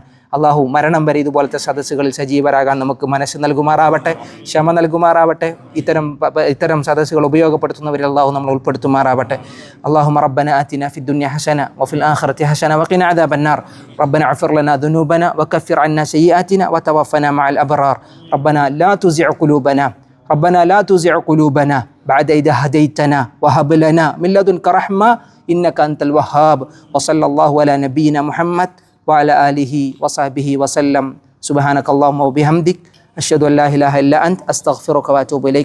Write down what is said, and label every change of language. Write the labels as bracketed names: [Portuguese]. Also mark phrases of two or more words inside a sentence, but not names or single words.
[Malayalam] അള്ളാഹു മരണം വരെ ഇതുപോലത്തെ സദസ്സുകളിൽ സജീവരാകാൻ നമുക്ക് മനസ്സ് നൽകുമാറാവട്ടെ, ക്ഷമ നൽകുമാറാവട്ടെ. ഇത്തരം സദസ്സുകൾ ഉപയോഗപ്പെടുത്തുന്നവരിൽ അള്ളാഹു നമ്മൾ ഉൾപ്പെടുത്തുമാറാവട്ടെ. [Arabic] اللهم ربنا آتنا في الدنيا حسنة وفي الآخرة حسنة وقنا عذاب النار. ربنا اغفر لنا ذنوبنا وكفر عنا سيئاتنا وتوفنا مع الأبرار. ربنا لا تزغ قلوبنا ربنا لا تزغ قلوبنا بعد إذ هديتنا وهب لنا من لدنك رحمة إنك أنت الوهاب. وصلى الله على نبينا محمد وعلى آله وصحبه وسلم. سبحانك اللهم وبحمدك أشهد أن لا إله إلا أنت أستغفرك وأتوب إليك.